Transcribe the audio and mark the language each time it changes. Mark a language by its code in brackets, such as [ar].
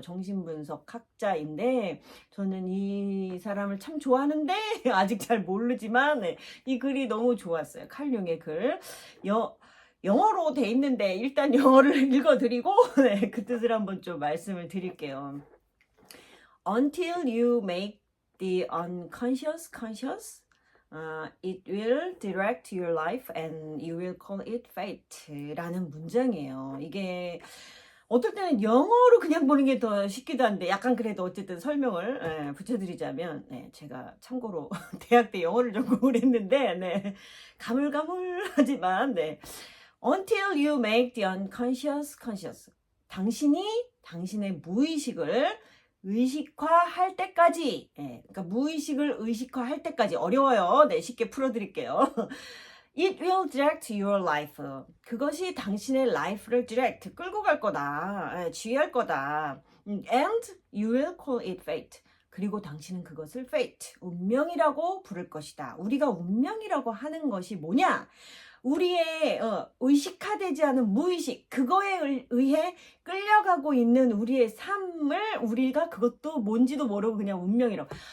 [ko] 정신분석 학자인데, 저는 이 사람을 참 좋아하는데 아직 잘 모르지만 이 글이 너무 좋았어요. 칼 융의 글. 영어로 돼 있는데 일단 영어를 읽어드리고 그 뜻을 한번 좀 말씀을 드릴게요. [en] Until you make the unconscious conscious, it will direct your life and you will call it fate [ko] 라는 문장이에요. 이게 어떨 때는 영어로 그냥 보는 게 더 쉽기도 한데, 약간 그래도 어쨌든 설명을 붙여드리자면, 제가 참고로 대학 때 영어를 전공을 했는데, 가물가물하지만, [en] Until you make the unconscious conscious. [ko] 당신이 당신의 무의식을 의식화할 때까지, 그러니까 무의식을 의식화할 때까지. 어려워요. 쉽게 풀어드릴게요. [en] It will direct your life. [ko] 그것이 당신의 life를 direct, 끌고 갈 거다. 지휘할 거다. [en] And you will call it fate. [ko] 그리고 당신은 그것을 fate, 운명이라고 부를 것이다. 우리가 운명이라고 하는 것이 뭐냐? 우리의 의식화되지 않은 무의식, 그거에 의해 끌려가고 있는 우리의 삶을 우리가 그것도 뭔지도 모르고 그냥 운명이라고.